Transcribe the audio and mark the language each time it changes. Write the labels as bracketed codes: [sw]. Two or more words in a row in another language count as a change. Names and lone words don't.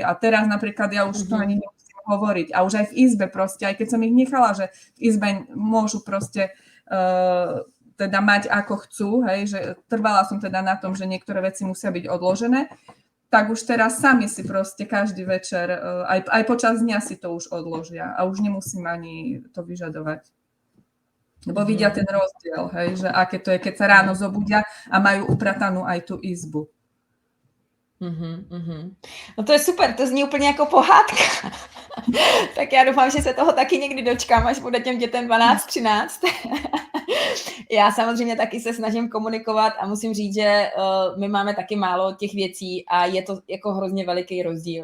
[sk] A teraz napríklad ja už to ani nemusím hovoriť. A už aj v izbe proste, aj keď som ich nechala, že v izbe môžu proste teda mať ako chcú, hej, že trvala som teda na tom, že niektoré veci musia byť odložené, tak už teraz sami si proste každý večer, aj počas dňa si to už odložia a už nemusím ani to vyžadovať. Lebo vidia ten rozdiel, hej, že aké to je, keď sa ráno zobudia a majú upratanú aj tú izbu. [cs] No to je super, to zní úplně jako pohádka. Tak já doufám, že se toho taky někdy dočkám, až bude těm dětem 12-13. Já samozřejmě taky se snažím komunikovat a musím říct, že my máme taky málo těch věcí a je to jako hrozně veliký rozdíl.